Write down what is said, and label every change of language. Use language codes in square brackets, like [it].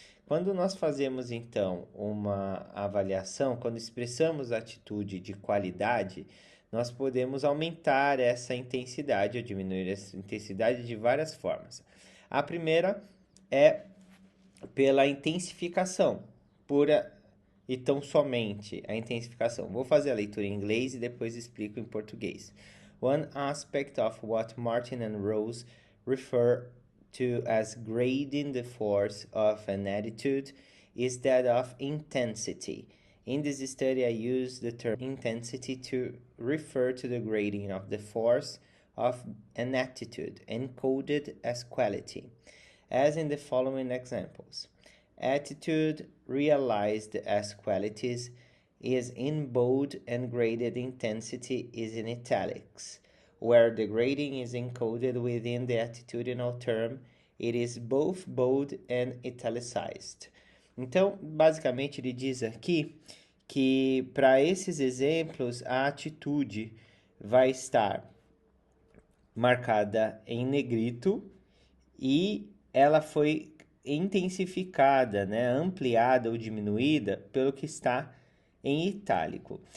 [pt] Quando nós fazemos, então, uma avaliação, quando expressamos a atitude de qualidade, nós podemos aumentar essa intensidade ou diminuir essa intensidade de várias formas. A primeira é pela intensificação, pura e tão somente a intensificação. Vou fazer a leitura em inglês e depois explico em português. [en] One aspect of what Martin and Rose refer to as grading the force of an attitude is that of intensity. In this study, I use the term intensity to refer to the grading of the force of an attitude encoded as quality, as in the following examples. Attitude realized as qualities is in bold and graded intensity is in italics. Where the grading is encoded within the attitudinal term, it is both bold and italicized. [pt] Então, basicamente, ele diz aqui que para esses exemplos a atitude vai estar marcada em negrito e ela foi intensificada, né, ampliada ou diminuída pelo que está em itálico.